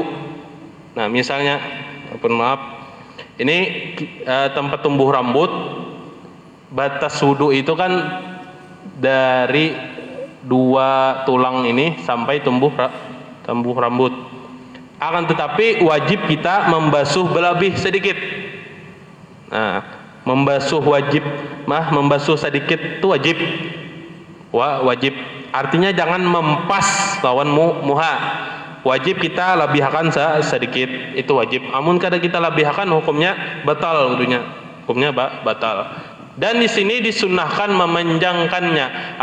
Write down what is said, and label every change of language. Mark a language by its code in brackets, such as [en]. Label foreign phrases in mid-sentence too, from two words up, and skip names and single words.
[id] Nah, misalnya, ini tempat tumbuh rambut, batas wudu itu kan dari 2 tulang ini sampai tumbuh rambut. Akan tetapi wajib kita membasuh lebih sedikit. Nah, membasuh sedikit itu wajib. Wajib. Artinya jangan mempas lawan muha. Wajib kita labihkan sedikit, itu wajib. [bjn] Amun kada kita labihkan hukumnya batal wudunya. [id] Hukumnya batal. Dan di sini disunnahkan memanjangkannya.